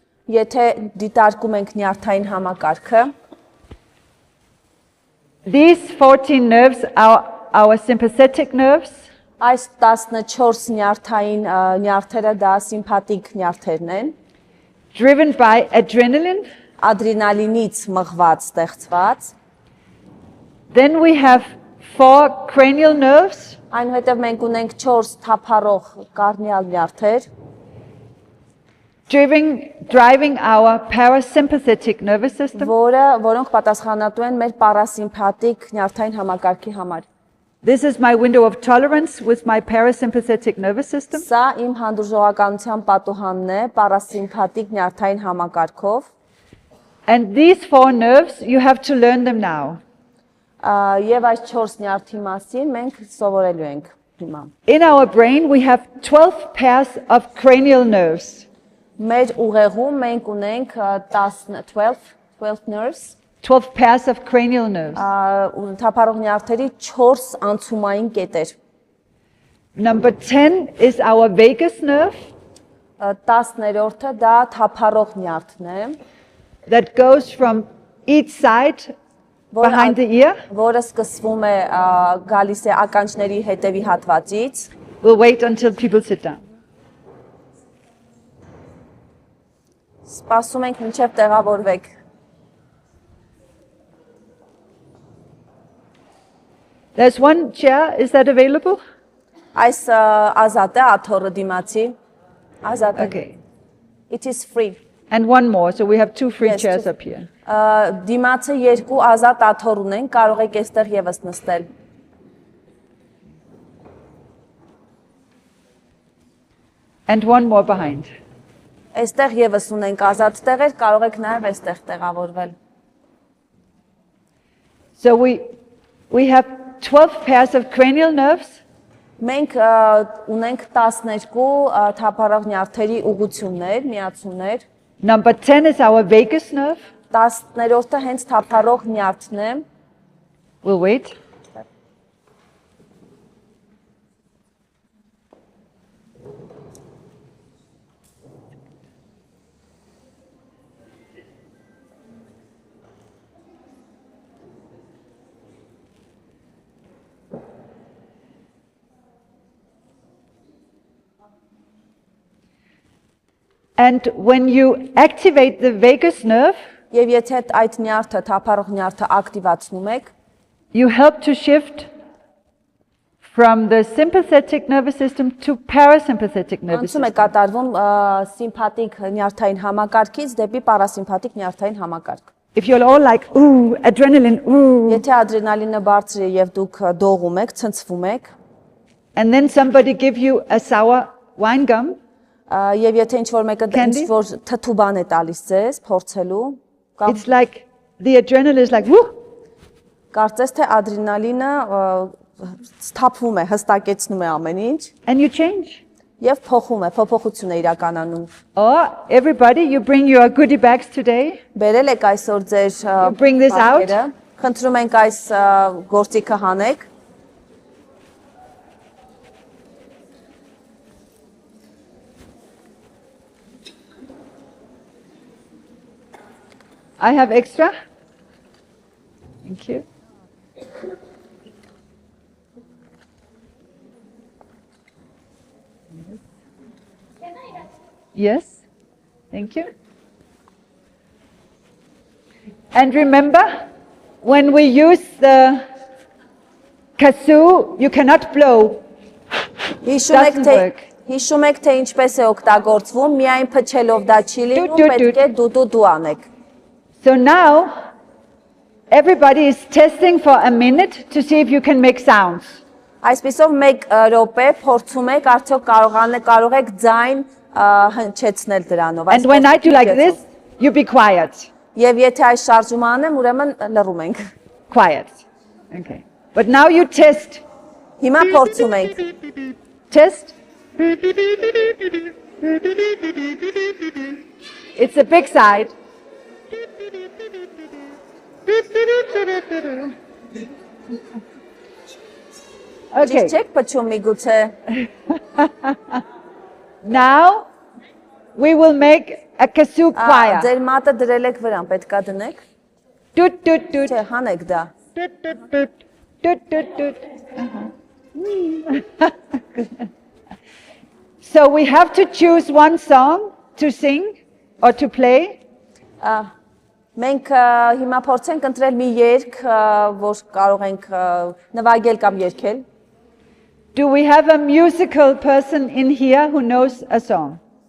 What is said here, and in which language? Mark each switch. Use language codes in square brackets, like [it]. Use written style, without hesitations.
[hy] Եթե դիտարկում ենք նյարդային համակարգը, [en] these 14 nerves are our sympathetic nerves. [hy] այս 14 նյարդային նյարդերը դա սիմփաթիկ նյարդերն են, [en] Driven by adrenaline. [hy] ադրենալինից մղված, ստեղծված։ [en] Then we have 4 cranial nerves, [hy] Այնուհետև մենք ունենք 4 թափառող կարնիալ նյարդեր, [en] driving our parasympathetic nervous system. [hy] որոնք պատասխանատու են մեր պարասիմփաթիկ նյարդային համակարգի համար։ [en] This is my window of tolerance with my parasympathetic nervous system. [hy] Սա իմ հանդուրժողականության պատուհանն է պարասիմփաթիկ նյարդային համակարգով։ [en] And these 4 nerves, you have to learn them now. [hy] Եվ այս 4 նյարդի մասին մենք սովորելու ենք հիմա։ [en] In our brain, we have 12 pairs of cranial nerves. [hy] Մեր ուղեղում մենք ունենք 12 nerves, [en] 12 pairs of cranial nerves. [hy] թափառող նյարդերի 4 անցումային կետեր։ [en] Number 10 is our vagus nerve [hy] 10-րդը դա թափառող նյարդն է, [en] that goes from each side behind the ear. [hy] որը սկսվում է գալիս է ականջների հետևի հատվածից։ [en] We'll wait until people sit down. [hy] Սպասում ենք մինչև տեղավորվեք։ [en] There's one chair, is that available? [hy] Այս ազատ է աթոռը դիմացի։ Ազատ է։ [en] Okay. It is free։ And one more, so we have 2 free Yes, chairs two. up here. [hy] Դիմացը 2 ազատ աթոռ ունեն, կարող եք այստեղ եւս նստել։ [en] And one more behind. [hy] Այստեղ եւս ունենք ազատ տեղեր, կարող եք նաեւ այստեղ տեղավորվել։ [en] So we have 12 pairs of cranial nerves. [hy] Մենք ունենք 12 թափառող նյարդերի ուղղություններ, միացումներ։ [en] Number 10 is our vagus nerve. [hy] 10-րդը հենց թափառող նյարդն է։ [en] We'll wait. And when you activate the vagus nerve, [hy] Եվ եթե այդ նյարդը, թափառող նյարդը ակտիվացնում եք, [en] you help to shift from the sympathetic nervous system to parasympathetic nervous [hy] անցում է [en] system. [hy] կատարվում սիմփաթիկ նյարդային համակարգից դեպի պարասիմփաթիկ նյարդային համակարգ։ [en] If you're all like, ooh, adrenaline, ooh, [hy] Եթե ադրենալինը բարձր է եւ դուք դողում եք, ցնցվում եք, [en] and then somebody give you a sour wine gum, [hy] եւ եթե ինչ-որ մեկը [en] Candy? [hy] ինչ-որ թթուբան է տալիս ձեզ փորձելու, կամ [en] it's like the adrenaline is like, woo, [hy] կարծես թե ադրենալինը սթափվում է, հստակեցնում է ամեն ինչ [en] and you change. [hy] եւ փոխում է, փոփոխություն է իրականանում։ [en] Or everybody, you bring your goodie bags today. [hy] Բերել եք այսօր ձեր [en] You bring this out. [hy] պակերը, խնդրում ենք այս գործիքը հանեք։ [en] I have extra. Thank you. Yes. Thank you. And remember, when we use the kazoo, you cannot blow. Doesn't work. [hy] Հիշում եք թե ինչպես է օգտագործվում, միայն փչելով դա չի լինում, Դու, պետք է դու անեք։ [en] So now, everybody is testing for a minute to see if you can make sounds. [hy] Այսպեսով 1 րոպե փորձում եք, արդյոք կարող եք ձայն հնչեցնել դրանով։ [en] And when I do like this, you be quiet. [hy] Եվ եթե այս շարժումը անեմ, ուրեմն լռում ենք։ [en] Quiet. Okay. But now you test. [hy] Հիմա փորձում ենք։ [en] Test. It's the big side. Okay. [hy] Ճիշտ չեք փչում միգուցե։ [en] Now we will make a kazoo choir. [hy] Ձեր մատը դրել եք վրան, պետքա դնեք։ Toot toot toot. Չէ, հանեք դա։ Toot toot toot. Toot toot toot. [en] So we have to choose one song to sing or to play. [hy] Մենք հիմա փորձենք ընտրել մի երգ, որ կարող ենք նվագել կամ երգել։ [en] Do we have a musical person in here who knows a song?